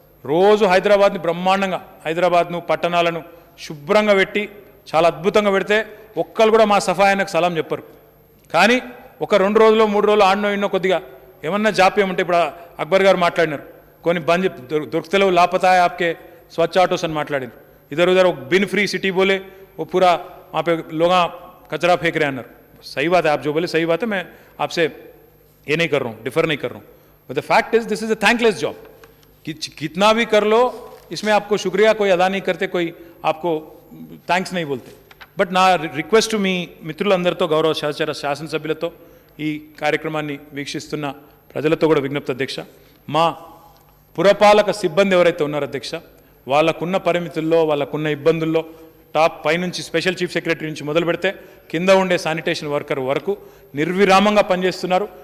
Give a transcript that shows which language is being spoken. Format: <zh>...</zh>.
<te>రోజు హైదరాబాద్ని బ్రహ్మాండంగా, హైదరాబాద్ను పట్టణాలను శుభ్రంగా పెట్టి చాలా అద్భుతంగా పెడితే ఒక్కరు కూడా మా సఫాయానికి సలాం చెప్పరు. కానీ ఒక 2 రోజులు 3 రోజులు ఆడనో ఇన్నో కొద్దిగా ఏమన్నా జాప్యం ఉంటే, ఇప్పుడు అక్బర్ గారు మాట్లాడినారు, కొన్ని బంద్ దొరుకుతలేవు</te> <hi>లాపతా ఆప్కే</hi> <te>స్వచ్ఛ ఆటోస్ అని మాట్లాడినారు.</te> <hi>इधर उधर बिन फ्री सिटी बोले, वो पूरा वहाँ पे लोग कचरा फेंक रहे हैं अंदर. सही बात है, आप जो बोले सही बात है, मैं आपसे ये नहीं कर रहा हूँ, डिफर नहीं कर रहा हूँ.</hi> <en>But the fact is this is a thankless job.</en> <hi>कितना भी कर लो, इसमें आपको शुक्रिया कोई अदा नहीं करते, कोई आपको థ్యాంక్స్ नहीं बोलते.</hi> <te>బట్ నా రిక్వెస్ట్ మీ మిత్రులందరితో, గౌరవ శాసనసభ్యులతో, ఈ కార్యక్రమాన్ని వీక్షిస్తున్న ప్రజలతో కూడా విజ్ఞప్తి అధ్యక్ష, మా పురపాలక సిబ్బంది ఎవరైతే ఉన్నారో అధ్యక్ష, వాళ్ళకున్న పరిమితుల్లో, వాళ్ళకున్న ఇబ్బందుల్లో టాప్ పైనుంచి స్పెషల్ చీఫ్ సెక్రటరీ నుంచి మొదలు పెడితే కింద ఉండే శానిటేషన్ వర్కర్ వరకు నిర్విరామంగా పనిచేస్తున్నారు.</te>